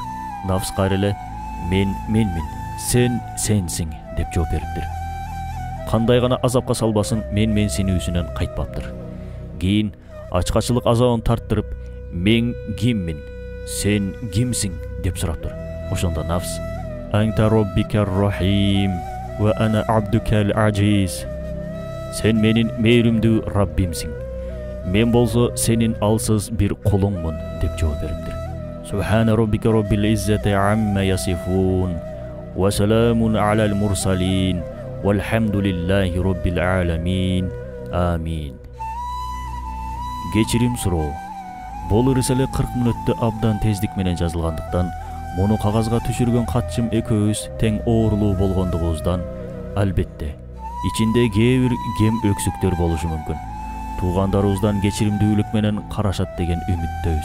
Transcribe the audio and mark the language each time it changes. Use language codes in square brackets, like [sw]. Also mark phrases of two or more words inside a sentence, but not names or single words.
[ky] Нафс кайра эле: мен менмин, сен сенсиң деп жооп бериптир. Кандай гана азапка салбасын, менсинүүсүнөн кайтпаптыр. Кийин ачкачылык азабын тарттырып, мен киммин, сен кимсиң деп сураптыр. Ошондо нафс: [ar] أنت ربي الرحيم وأنا عبدك العاجز. [ky] Сен менин мээримдүү Раббимсиң, мен болсо сенин алсыз бир кулуңмун деп жооп бериптир. [ar] سبحان ربك رب العزة عما يصفون وسلام على المرسلين والحمد لله رب العالمين. [ky] Амин. Кечирим суроо. Бул рисале 40 мүнөттө абдан тездик менен жазылгандыктан, муну кагазга түшүргөн катчым экөөбүз тең оорулуу болгондугубуздан, албетте ичинде кээ бир кем өксүктөр болушу мүмкүн. Туугандарыбыздан кечиримдүүлүк менен карашат деген үмүттөбүз.